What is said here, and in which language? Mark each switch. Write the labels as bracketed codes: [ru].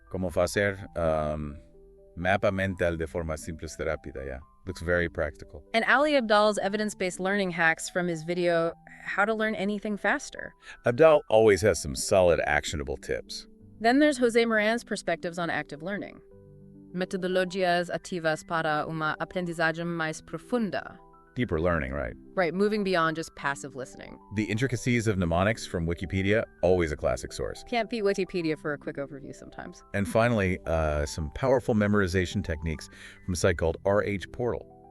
[pt] Como fazer mapa mental de forma simples y rápida, [en] yeah. Looks very practical. And Ali Abdal's evidence-based learning hacks from his video, How to Learn Anything Faster. Abdal always has some solid, actionable tips. Then there's Jose Moran's perspectives on active learning. [pt] Metodologias ativas para uma aprendizagem mais profunda. [en] Deeper learning, right? Right, moving beyond just passive listening. The intricacies of mnemonics from Wikipedia, always a classic source. Can't beat Wikipedia for a quick overview sometimes. And finally, some powerful memorization techniques from a site called RH Portal.